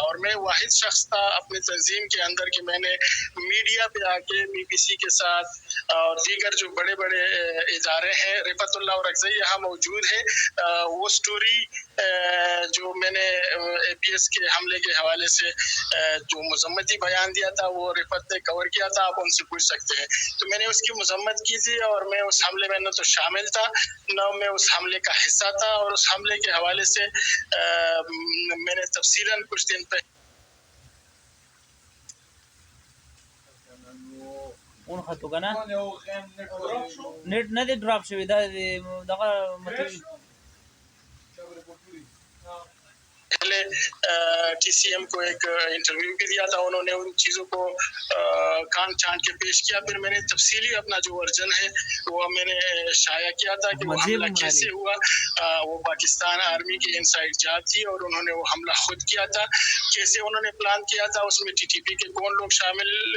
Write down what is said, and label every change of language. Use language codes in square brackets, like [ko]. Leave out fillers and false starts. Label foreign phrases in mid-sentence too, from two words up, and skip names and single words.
[ur] اور میں واحد شخص تھا اپنی تنظیم کے اندر کہ میں نے میڈیا پہ آ کے BBC کے ساتھ اور دیگر جو بڑے بڑے ادارے ہیں، رفعت اللہ اور اکزئی یہاں موجود ہے، وہ اسٹوری جو میں نے APS کے حملے کے حوالے سے جو مذمتی بیان دیا تھا وہ رفعت نے کور کیا تھا، آپ ان سے پوچھ سکتے ہیں. تو میں نے اس کی مذمت کی تھی، اور میں اس حملے میں نہ تو شامل تھا نہ میں اس حملے کا حصہ تھا، اور اس حملے کے حوالے سے میں نے تفصیلاً کچھ دن پہلے [ps] اون خطو کنه नेट نه دی ډراپ شوی دا دغه مطلب [ur] پہلے TCM کو ایک انٹرویو بھی دیا تھا، انہوں نے ان چیزوں کو کان چھان کے پیش کیا. پھر میں نے تفصیلی اپنا جو ورژن ہے وہ میں نے شائع کیا تھا کہ وہ حملہ کیسے ہوا. وہ پاکستان آرمی کی انسائیڈ جانچ تھی اور انہوں نے وہ حملہ خود کیا تھا، کیسے انہوں نے پلان کیا تھا، اس میں TTP کے کون لوگ شامل